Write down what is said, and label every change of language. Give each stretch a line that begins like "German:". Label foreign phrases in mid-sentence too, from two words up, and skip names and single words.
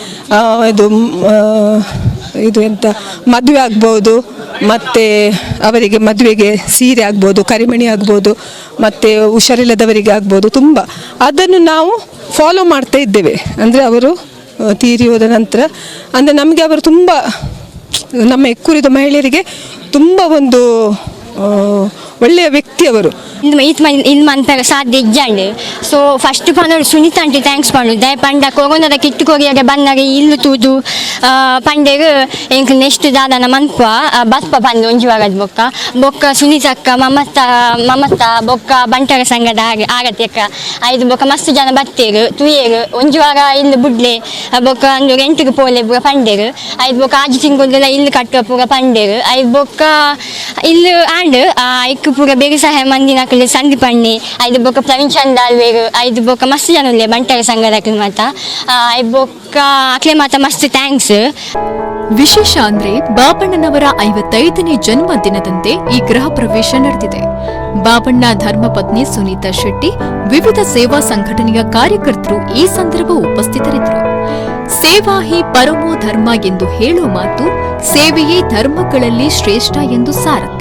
Kannada: ಇದು ಎಂತ ಮದುವೆ ಆಗ್ಬೋದು, ಮತ್ತು ಅವರಿಗೆ ಮದುವೆಗೆ ಸೀರೆ ಆಗ್ಬೋದು, ಕರಿಮಣಿ ಆಗ್ಬೋದು, ಮತ್ತು ಹುಷಾರಿಲ್ಲದವರಿಗೆ ಆಗ್ಬೋದು. ತುಂಬ ಅದನ್ನು ನಾವು ಫಾಲೋ ಮಾಡ್ತಾ ಇದ್ದೇವೆ. ಅಂದರೆ ಅವರು ತೀರಿ ಹೋದ ನಂತರ ಅಂದರೆ ನಮಗೆ ಅವರು ತುಂಬ ನಮ್ಮ ಎಕ್ಕೂರಿದ ಮಹಿಳೆಯರಿಗೆ ತುಂಬ ಒಂದು ಒಳ್ಳೆಯ ವ್ಯಕ್ತಿ ಅವರು.
Tulu: ಇದು ಮಂತರ ಸಾಧ್ಯ ಇಜ್ಜಂಡು
English: so first
Tulu: ಪಂಡ ಸುನೀತಾ ಆಂಟಿ ಥ್ಯಾಂಕ್ಸ್ ಪಂಡು ದಯ ಪಂಡ ಕೊರೋನಾದ ಕಿಟ್ಟು ಕೊರಿಯಾಗೆ ಬಂದಾಗ ಇಲ್ಲು ತೂದು ಪಂಡೆಗೆ ಎಂಕ್ ನೆಕ್ಸ್ಟ್ ದಾದನ ಮನ್ಪ ಬಸ್ಪ ಪಂಡು ಒಂಜುವಾಗದ ಬೊಕ್ಕ ಸುನೀತಕ್ಕ ಮಮತ ಬೊಕ್ಕ ಬಂಟರ ಸಂಘದ ಆಗತ್ಯಕ್ಕ ಐದು ಬೊಕ್ಕ ಮಸ್ತ್ ಜನ ಬತ್ತೇರು ತುಯೇರು ಒಂಜುವಾಗ ಇಲ್ಲು ಬುಡ್ಲೆ ಬೊಕ್ಕ ಅಂದು ರೆಂಟಿಗೆ ಪೋಲೆ ಪೂರ ಪಂಡೇರು ಐದು ಬೊಕ್ಕ ಆಜು ತಿಂಗುಲ್ಲ ಇಲ್ಲು ಕಟ್ಟುವ ಪೂರ ಪಂಡೇರು ಐದು ಬೊಕ್ಕ ಇಲ್ಲು ಆಂಡ್ ಐಕ್ ಪೂರ ಬೇಗ ಸಹಾಯ ಮಂದಿನ ಸಂದೀಪ್ ಅಣ್ಣಿ ಐದು ಬೊಕ್ಕ ಪ್ರವೀಣ್ ಚಂದ ಅಲ್ವೇರು ಐದು ಬೊಕ್ಕ ಮಸ್ತ್ ಜನ ಉಳ್ಳೆ ಬಂಟರ ಸಂಘದ ಮಾತ ಐದು ಬೊಕ್ಕ ಅಕ್ಲೆ ಮಾತ ಮಸ್ತ್ ಥ್ಯಾಂಕ್ಸ್.
Kannada: ವಿಶೇಷ ಅಂದ್ರೆ ಬಾಬಣ್ಣನವರ 55ನೇ ಜನ್ಮದಿನದಂದೇ ಈ ಗೃಹ ಪ್ರವೇಶ ನಡೆದಿದೆ. ಬಾಬಣ್ಣ ಧರ್ಮಪತ್ನಿ ಸುನೀತಾ ಶೆಟ್ಟಿ, ವಿವಿಧ ಸೇವಾ ಸಂಘಟನೆಯ ಕಾರ್ಯಕರ್ತರು ಈ ಸಂದರ್ಭ ಉಪಸ್ಥಿತರಿದ್ದರು.
Sanskrit: ಸೇವಾ ಹಿ ಪರಮೋ ಧರ್ಮ
Kannada: ಎಂದು ಹೇಳುವ ಮಾತು ಸೇವೆಯೇ ಧರ್ಮಗಳಲ್ಲಿ ಶ್ರೇಷ್ಠ ಎಂದು ಸಾರತ್ತೆ.